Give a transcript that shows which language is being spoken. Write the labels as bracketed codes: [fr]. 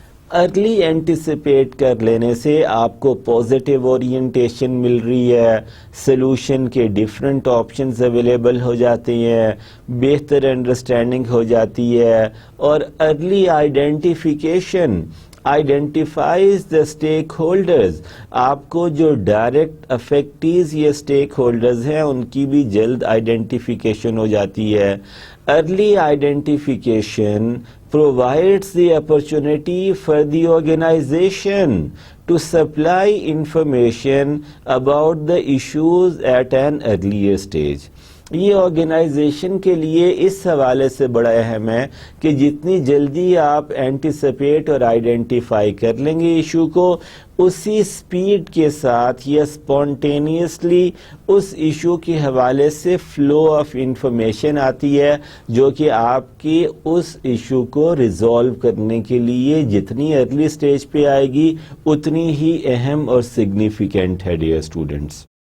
[ur] Early anticipate کر لینے سے آپ کو پازیٹیو اورینٹیشن مل رہی ہے, سلوشن کے ڈفرینٹ آپشنز اویلیبل ہو جاتے ہیں, بہتر انڈرسٹینڈنگ ہو جاتی ہے, اور [en] Early identification identifies the stakeholders. [ur] آپ کو جو ڈائریکٹ افیکٹیز یا اسٹیک ہولڈرز ہیں ان کی بھی جلد آئیڈینٹیفیکیشن ہو جاتی ہے. [en] Early identification provides the opportunity for the organization to supply information about the issues at an earlier stage. [ur] یہ آرگنائزیشن کے لیے اس حوالے سے بڑا اہم ہے کہ جتنی جلدی آپ اینٹیسپیٹ اور آئیڈینٹیفائی کر لیں گے ایشو کو, اسی سپیڈ کے ساتھ یا اسپونٹینیسلی اس ایشو کے حوالے سے فلو آف انفارمیشن آتی ہے جو کہ آپ کی اس ایشو کو ریزالو کرنے کے لیے جتنی ارلی سٹیج پہ آئے گی اتنی ہی اہم اور سگنیفیکنٹ ہے ڈیئر اسٹوڈنٹس.